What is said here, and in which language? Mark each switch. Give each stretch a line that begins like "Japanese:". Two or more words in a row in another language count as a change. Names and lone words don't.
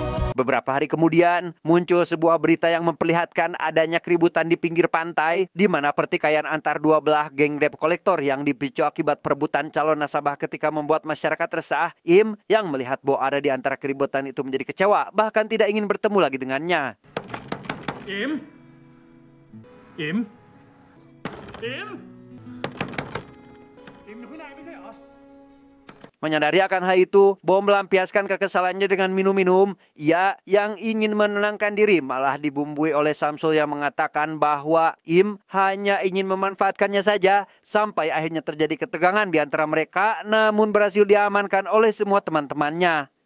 Indonesian: Beberapa hari kemudian, muncul sebuah berita yang memperlihatkan adanya keributan di pinggir pantai, di mana pertikaian antar dua belah geng debt collector yang dipicu akibat perebutan calon nasabah ketika membuat masyarakat resah. Im yang melihat Bo ada di antara keributan itu menjadi kecewa, bahkan tidak ingin bertemu lagi dengannya. Im? Im?
Thai: Im? Imอยู่ข้างในไม่ใช่เหรอ
Indonesian: Menyadari akan hal itu, Bo melampiaskan kekesalannya dengan minum-minum. Ia yang ingin menenangkan diri malah dibumbui oleh Samsul yang mengatakan bahwa Im hanya ingin memanfaatkannya saja, sampai akhirnya terjadi ketegangan di antara mereka, namun berhasil diamankan oleh semua teman-temannya.